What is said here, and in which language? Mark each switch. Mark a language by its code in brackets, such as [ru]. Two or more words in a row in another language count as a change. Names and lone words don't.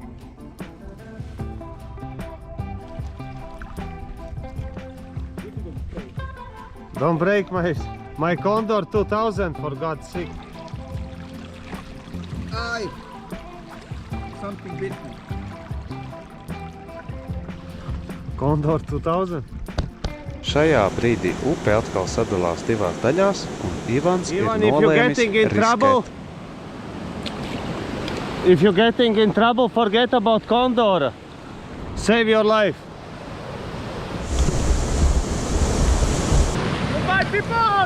[en] Don't break my Condor 2000, for God's sake. Aye. Something bit me. Condor 2000. [lv] Šajā brīdī upe atkal sadalās divās daļās, un Ivans ir [en] Ivan, if you're [lv] nolēmis [en] getting in trouble, if you're getting in trouble, forget about Condor. Save your life. Goodbye, people!